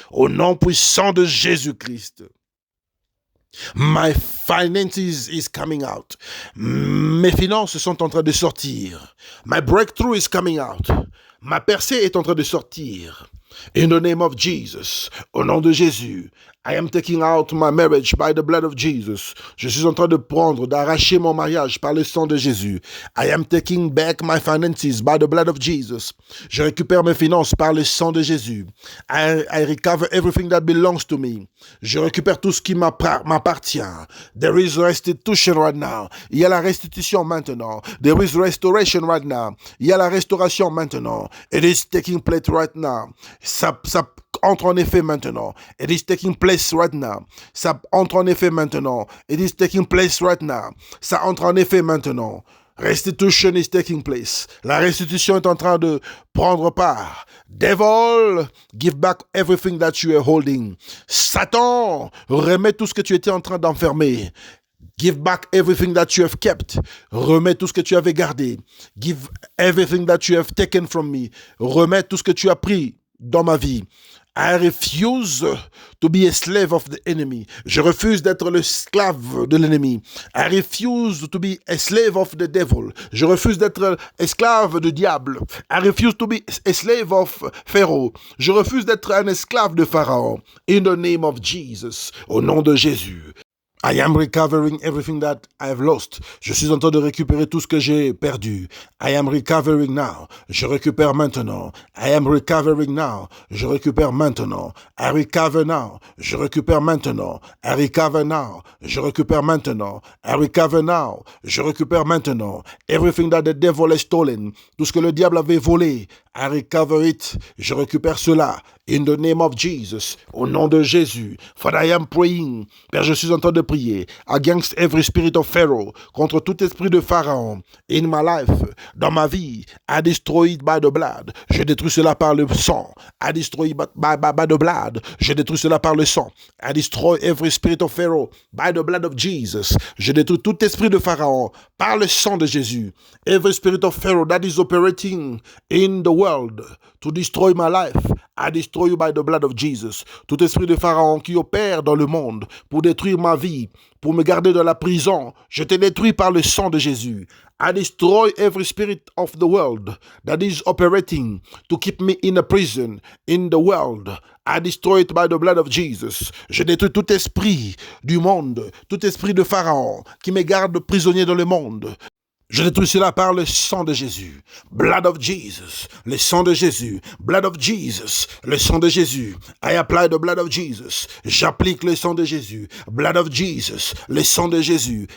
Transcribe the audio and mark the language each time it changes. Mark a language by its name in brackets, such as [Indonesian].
[French] Au nom puissant de Jésus-Christ. [English] My finances is coming out. [French] Mes finances sont en train de sortir. [English] My breakthrough is coming out. [French] Ma percée est en train de sortir. [English] In the name of Jesus, [French] au nom de Jésus, [English] I am taking out my marriage by the blood of Jesus. [French] Je suis en train de prendre, d'arracher mon mariage par le sang de Jésus. [English] I am taking back my finances by the blood of Jesus. [French] Je récupère mes finances par le sang de Jésus. [English] I recover everything that belongs to me. [French] Je récupère tout ce qui m'appartient. [English] There is restitution right now. [French] Il y a la restitution maintenant. [English] There is restoration right now. [French] Il y a la restauration maintenant. [English] It is taking place right now. [French] Ça entre en effet maintenant. [English] It is taking place right now. [French] Ça entre en effet maintenant. [English] It is taking place right now. [French] Ça entre en effet maintenant. [English] Restitution is taking place. [French] La restitution est en train de prendre part. [English] Devil, give back everything that you are holding. [French] Satan, remets tout ce que tu étais en train d'enfermer. [English] Give back everything that you have kept. [French] Remets tout ce que tu avais gardé. [English] Give everything that you have taken from me. [French] Remets tout ce que tu as pris dans ma vie. [English] I refuse to be a slave of the enemy. [French] Je refuse d'être l'esclave de l'ennemi. [English] I refuse to be a slave of the devil. [French] Je refuse d'être esclave du diable. [English] I refuse to be a slave of Pharaoh. [French] Je refuse d'être un esclave de Pharaon. [English] In the name of Jesus. [French] Au nom de Jésus. [English] I am recovering everything that I have lost. [French] Je suis en train de récupérer tout ce que j'ai perdu. [English] I am recovering now. [French] Je récupère maintenant. [English] I am recovering now. [French] Je récupère maintenant. [English] I recover now. [French] Je récupère maintenant. [English] I recover now. [French] Je récupère maintenant. [English] I recover now. [French] Je récupère maintenant. [English] Everything that the devil has stolen. [French] Tout ce que le diable avait volé. [English] I recover it. [French] Je récupère cela. [English] In the name of Jesus. [French] Au nom de Jésus. [English] Father, I am praying. [French] Père, je suis en train de prier. [English] Against every spirit of Pharaoh. [French] Contre tout esprit de Pharaon. [English] In my life. [French] Dans ma vie. [English] I destroy it by the blood. [French] Je détruis cela par le sang. [English] I destroy it by the blood. [French] Je détruis cela par le sang. [English] I destroy every spirit of Pharaoh. By the blood of Jesus. [French] Je détruis tout esprit de Pharaon. Par le sang de Jésus. [English] Every spirit of Pharaoh that is operating in the world to destroy my life. I destroy you by the blood of Jesus. [French] Tout esprit de Pharaon qui opère dans le monde pour détruire ma vie, pour me garder dans la prison, je te détruis par le sang de Jésus. [English] I destroy every spirit of the world that is operating to keep me in a prison in the world. I destroy it by the blood of Jesus. [French] Je détruis tout esprit du monde, tout esprit de Pharaon qui me garde prisonnier dans le monde. Je détruis cela par le sang de Jésus. [English] Blood of Jesus. [French] Le sang de Jésus. Blood of Jesus. Le sang de Jésus. [English] I apply the blood of Jesus. [French] J'applique le sang de Jésus. [English] Blood of Jesus. [French] Le sang de Jésus.